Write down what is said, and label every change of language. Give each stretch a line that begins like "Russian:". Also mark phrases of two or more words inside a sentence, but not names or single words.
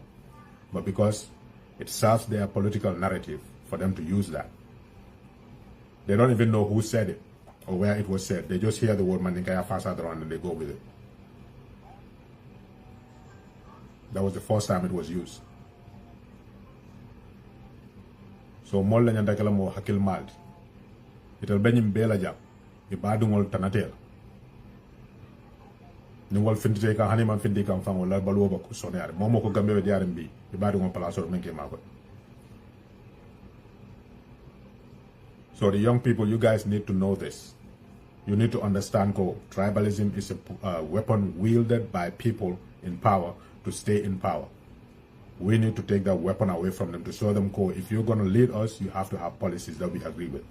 English: But because it serves their political narrative for them to use that. They don't even know who said it or where it was said. They just hear the word Maninkaya Fasada and they go with it. That was the first time it was used.
Fula: So mol la nyanda kala mo hakil maldi itel benyim bela jam ibadungol tanatel ni wol findite ka hani man findi kam fango la baluwo bako sonare momo ko gambe be yarim bi ibadungol palaso menke mako.
English: So the young people, you guys need to know this. You need to understand tribalism is a weapon wielded by people in power to stay in power. We need to take that weapon away from them to show them, if you're going to lead us, you have to have policies that we agree with.